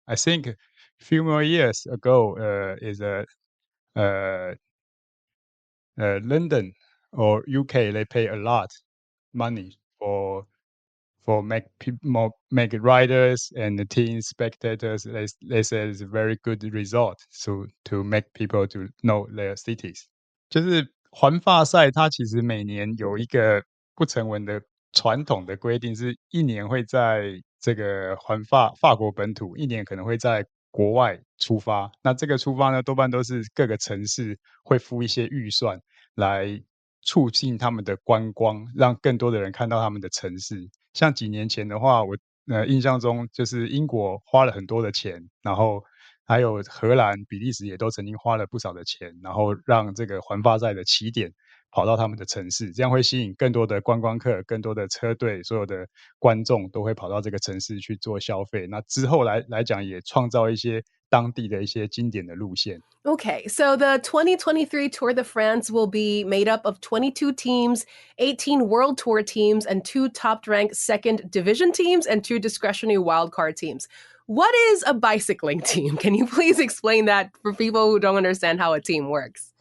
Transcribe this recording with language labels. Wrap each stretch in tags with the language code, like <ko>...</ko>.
<en>I think a few more years ago is London or UK, they pay a lot money for make riders and the team spectators. They say it's a very good result to make people to know their cities.</en> <zh>就是环法赛，它其实每年有一个不成文的传统的规定，是一年会在这个法国本土，一年可能会在国外出发。那这个出发呢，多半都是各个城市会付一些预算来促进他们的观光，让更多的人看到他们的城市。像几年前的话，我印象中就是英国花了很多的钱，然后还有荷兰、比利时也都曾经花了不少的钱，然后让这个环法赛的起点跑到他们的城市，这样会吸引更多的观光客、更多的车队，所有的观众都会跑到这个城市去做消费。那之后来讲，也创造一些当地的一些经典的路线。</zh> <en>Okay, so the 2023 Tour de France will be made up of 22 teams, 18 World Tour teams, and 2 top-ranked second division teams, and 2 discretionary wildcard teams. What is a bicycling team? Can you please explain that for people who don't understand how a team works?</en>